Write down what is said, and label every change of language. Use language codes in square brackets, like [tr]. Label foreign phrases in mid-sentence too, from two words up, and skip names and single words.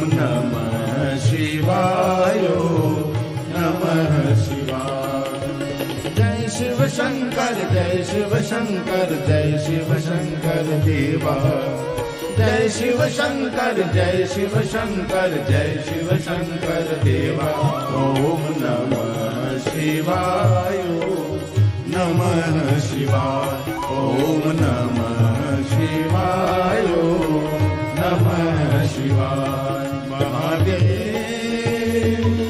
[sa] नमः शिवाय नमः शिवाय [hi] जय शिव शंकर जय शिव शंकर जय शिव शंकर देवा जय शिव शंकर जय शिव शंकर जय शिव शंकर देवा [sa] ओम नमः शिवाय नमः शिवाय ओम नमः शिवाय नमः शिवाय महादेव